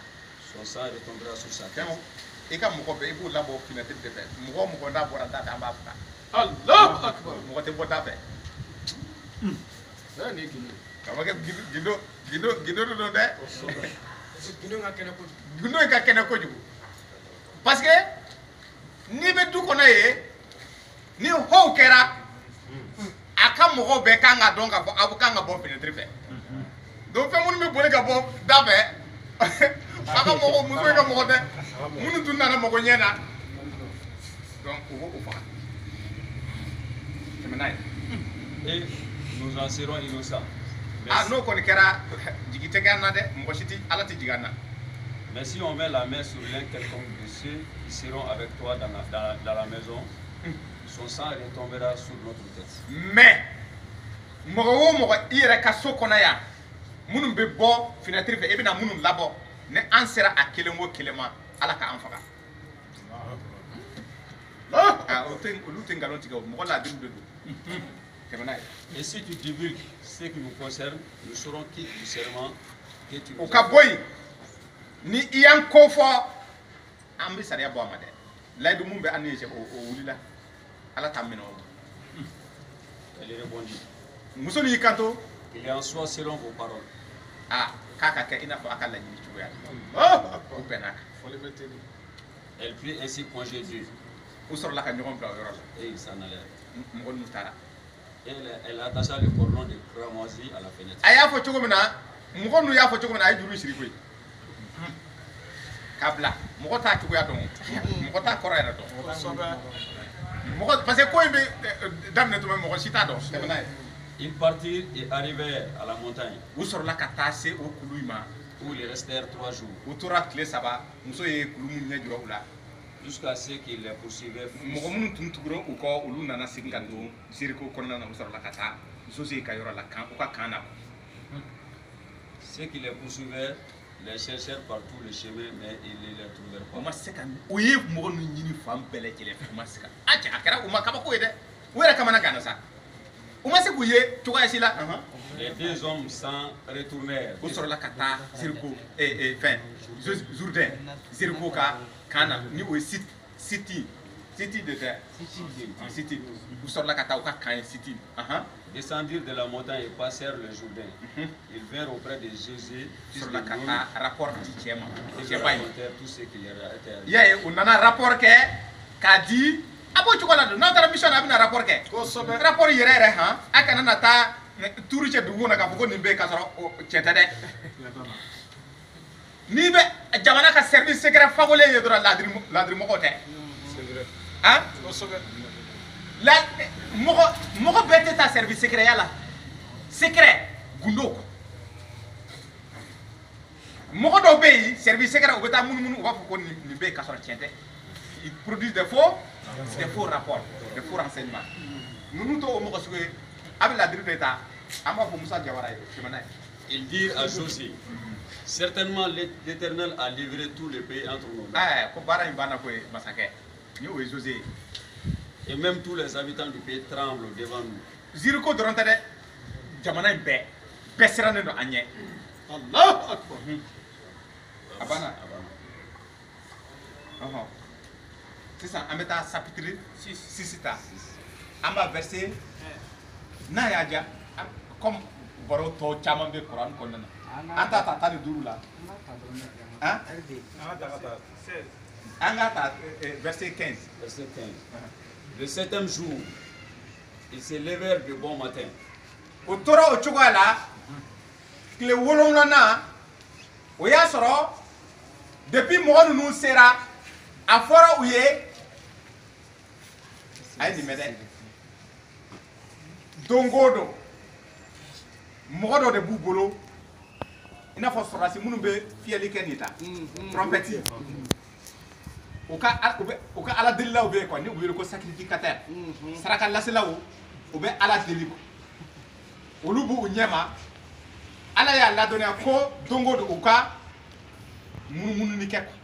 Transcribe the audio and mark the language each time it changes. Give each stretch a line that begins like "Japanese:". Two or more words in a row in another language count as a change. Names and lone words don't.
French: son sang retombera sur sa tête.
Bambara: fɛn i ka mɔgɔ bɛɛ i b'o labɔ fenêtre de fɛ mɔgɔ o mɔgɔ n'a bɔra da fɛ an b'a faga.
Arabic: الله أكبر.
Bambara: mɔgɔ tɛ bɔ da fɛ. N'a ni gindo. ka ma kɛ gindo don dɛ. Gindo ka kɛnɛ kojugu. gindo in ka kɛnɛ kojugu
French: parce que
Bambara: n'i bɛ du kɔnɔ yen ni hɔw kɛra a ka mɔgɔw bɛɛ kan ka dɔn k'a fɔ aw kan ka bɔ fenêtre fɛ donc fɛn minnu bɛ boli ka bɔ da fɛ a ka mɔgɔ muso ka mɔgɔ tɛ minnu tun nana mɔgɔ ɲɛ na donc u b'o faga tɛmɛ n'a ye.
French: Et nous en serons innocents.
Bambara: ah n'o kɔni kɛra jigi tɛ kɛ an na dɛ mɔgɔ si tɛ ala tɛ jigin an na.
French: Mais si on met la main sur l'un quelconque de ceux qui seront avec toi dans la maison, son sang retombera sur notre tête.
Bambara: mais mɔgɔ o mɔgɔ i yɛrɛ ka so kɔnɔ yan minnu bɛ bɔ fenêtre fɛ i bɛna minnu labɔ ni an sera a kelen o kelen ma ala k'an faga. olu tɛ nkalon tigɛ o mɔgɔ ladiriw de don tɛmɛ n'a ye.
French: Et si tu divulgues ce qui nous concerne, nous serons quittes du serment que tu nous
Bambara: o as ka bɔ yen ni i y'an ko fɔ an bɛ sariya bɔ a ma dɛ layidu mun bɛ an ni cɛ o wulila ala t'an minɛ o ma.
French: Elle répondit,
Bambara: muso ni y'i kanto
French: il est en soi selon vos paroles.
Bambara: k'a ka kɛ i n'a fɔ a ka laɲini cogoya la u bɛnna kan.
French: Elle prit ainsi congé d'eux
Bambara: u sɔrɔla ka ɲɔgɔn bila o yɔrɔ la
French: et ils s'en allèrent.
Bambara: mɔgɔ ninnu taara.
French: Elle attacha le cordon de cramoisi à la fenêtre.
Bambara: a y'a fɔ cogo min na mɔgɔ ninnu y'a fɔ cogo min na a ye juru siri koyi k'a bila mɔgɔ t'a cogoya dɔn mɔgɔ t'a kɔrɔ yɛrɛ dɔn mɔgɔ
French: parce que
Bambara: ko in bɛ daminɛ tuma mɔgɔ si t'a dɔn tɛmɛ n'a ye.
French: Ils partirent et arrivèrent à la montagne
Bambara: u sɔrɔla ka taa se o kulu in ma
French: où ils restèrent 3 jours.
Bambara: u tora tile 3 muso ye kulu min ɲɛ jɔ u la
French: jusqu'à ce qu'il les poursuivait.
Bambara: mɔgɔ minnu tun tugura u kɔ olu nana segin ka don Jéricho kɔnɔna na u sɔrɔla ka taa José ka yɔrɔ la u ka kan na.
French: Ceux qui les poursuivaient les cherchèrent par tous les chemins, mais ils ne les trouvèrent pas.
Bambara: u ma se ka u ye mɔgɔ ninnu ɲini fan bɛɛ lajɛlen fɛ u ma se ka a cɛ a kɛra u ma kabako ye dɛ u yɛrɛ kamana ganna sa u ma se k'u ye cogoya si la.
French: Les deux hommes s'en retournèrent.
Bambara: u sɔrɔla ka taa Jéricho fɛn Jourdain Jéricho ka kan na ni o ye Sittim de tɛ Sittim u sɔrɔla ka taa u ka kan ye Sittim.
French: Descendirent de la montagne et passèrent le Jourdain. Ils vinrent auprès de Jésus.
Bambara: Ils sɔrɔla ka taa rapport di cɛ ma cɛba in.
French: Tout ce qui leur était arrivé.
Bambara: i y'a ye u nana rapport kɛ k'a di a b'o cogo la don n'aw taara mission na a bɛna rapport kɛ rapport yɛrɛ yɛrɛ han a kana na taa tuuru cɛ dugu kɔnɔ k'a fɔ ko nin bɛ yen k'a sɔrɔ cɛ tɛ dɛ n'i bɛ jamana ka
French: service secret
Bambara: fagolen ye dɔrɔn laadirimɔgɔw tɛ han mɔgɔ bɛɛ tɛ taa
French: service secret
Bambara: ya la secret gundo mɔgɔ dɔw bɛ yen
French: service secret
Bambara: u bɛ taa munumunu u b'a fɔ ko nin bɛ yen k'a sɔrɔ tiɲɛ tɛ
French: ils produisent des faux rapports des faux renseignements
Bambara: ninnu t'o mɔgɔ sugu ye a bɛ laadiri de ta an b'a fɔ Musa Jawara ye jamana ye.
French: Ils dirent à Josué, certainement l'Éternel a livré tout le pays entre nos mains.
Bambara: ko baara in banna ko ye masakɛ ni o ye José ye.
French: Et même tous les habitants du pays tremblent devant nous.
Bambara: Jéricho dɔrɔn tɛ dɛ jamana in bɛɛ sirannen don an ɲɛ.
Arabic: الله أكبر.
Bambara: a banna sisan an bɛ taa chapitre 6 ta an b'a verset n'a y'a diya comme baro tɔ caman bɛ Kuran kɔnɔna na an t'a ta 15 la an k'a ta verset 15.
French: Verset 15. Le 7e jour, ils se levèrent de bon matin.
Bambara: O tora o cogoya la tile 7nan o y'a sɔrɔ depuis mɔgɔ ninnu sera a fɔra u ye a ye nin mɛn dɛ don o don mɔgɔ dɔ de b'u bolo i n'a fɔ sɔrɔdasi minnu bɛ fiyɛli kɛ nin ta trompette u ka ala delilaw bɛ yen quoi ni u wele ko sacrificateur saraka laselaw u bɛ ala deli olu b'u ɲɛma ala y'a ladɔnniya ko don o don u ka munumununi kɛ